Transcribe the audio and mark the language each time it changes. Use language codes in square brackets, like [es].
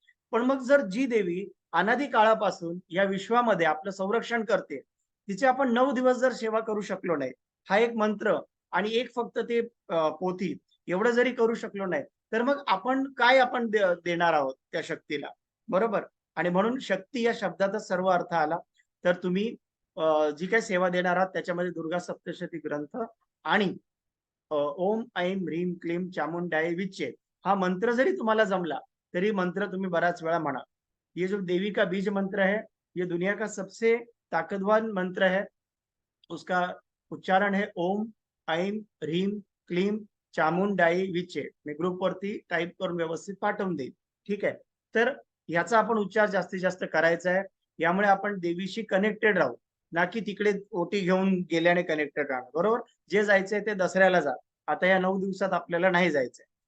[mr] पण मग जर जी देवी अनादी काळापासून या विश्वामध्ये आपलं संरक्षण करते, तिची आपण 9 दिवस जर सेवा करू शकलो नाही, हा एक मंत्र आणि एक फक्त ते पोथी एवढं जरी करू शकलो नाही, तर मग आपण काय देणार आहोत त्या शक्तीला, बरोबर? आणि म्हणून शक्ती या शब्दातच सर्व अर्थ आला. तर तुम्ही जी काही सेवा देणार आहात त्याच्यामध्ये दुर्गा सप्तशती ग्रंथ आणि ओम ऐं ह्रीं क्लीं चामुंडाय विच्चे हा मंत्र जरी तुम्हाला जमला, तरी मंत्र तुम्ही बराच वेळा म्हणा. [hi] ये जो देवी का बीज मंत्र है, ये दुनिया का सबसे ताकतवर मंत्र है. उसका उच्चारण है ओम ऐं ह्रीं क्लीं चामुंडाई विच्चे. [mr] मी ग्रुपवरती टाईप करून व्यवस्थित पाठवून देईन. ठीक आहे. तर ह्याचा आपण उच्चार जास्तीत जास्त करायचा आहे. यामुळे आपण देवीशी कनेक्टेड राहू, ना की तिकडे ओटी घेऊन गेल्याने कनेक्टेड राहणं. बरोबर? जे जायचंय ते दसऱ्याला जा. आता या 9 दिवसात आपल्याला नाही जायचंय.